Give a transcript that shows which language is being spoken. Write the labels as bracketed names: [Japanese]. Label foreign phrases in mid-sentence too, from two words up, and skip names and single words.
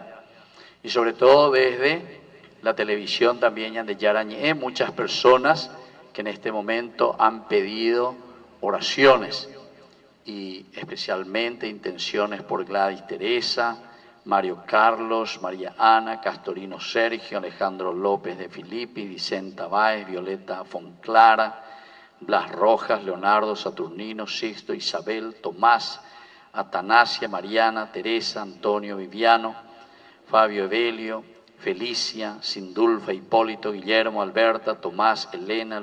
[Spanish] Y sobre todo desde la televisión también de Yarañé, muchas personas que en este momento han pedido oraciones y especialmente intenciones por Gladys Teresa, Mario Carlos, María Ana, Castorino Sergio, Alejandro López de Filippi, Vicenta Báez, Violeta Fonclara, Blas Rojas, Leonardo Saturnino, Sixto, Isabel, Tomás, Atanasia, Mariana, Teresa, Antonio Viviano, Fabio Evelio, Felicia, Sindulfa, Hipólito, Guillermo, Alberta, Tomás, Elena,